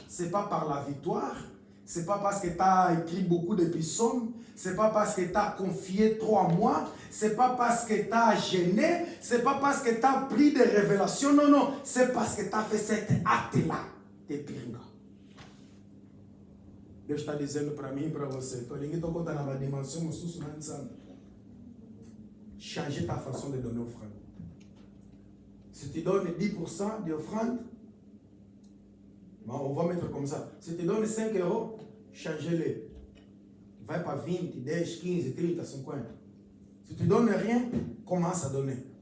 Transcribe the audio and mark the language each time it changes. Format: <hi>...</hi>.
<fr>C'est pas par la victoire. C'est pas parce que tu as écrit beaucoup de psaumes. C'est pas parce que tu as confié trop à moi. C'est pas parce que tu as gêné. C'est pas parce que tu as pris des révélations. Non, non. C'est parce que tu as fait cet acte-là de Piringa.</fr> <pt>Deus está dizendo para mim e para você. Estou contando na dimensão,</pt> <fr>changer ta façon de donner offrande. Si tu donnes 10% d'offrande, on va mettre comme ça. Si tu donnes 5 euros, change-les.</fr> <pt>Vai para 20, 10, 15, 30, 50.</pt> <fr>Si tu donnes rien, commence à donner.</fr>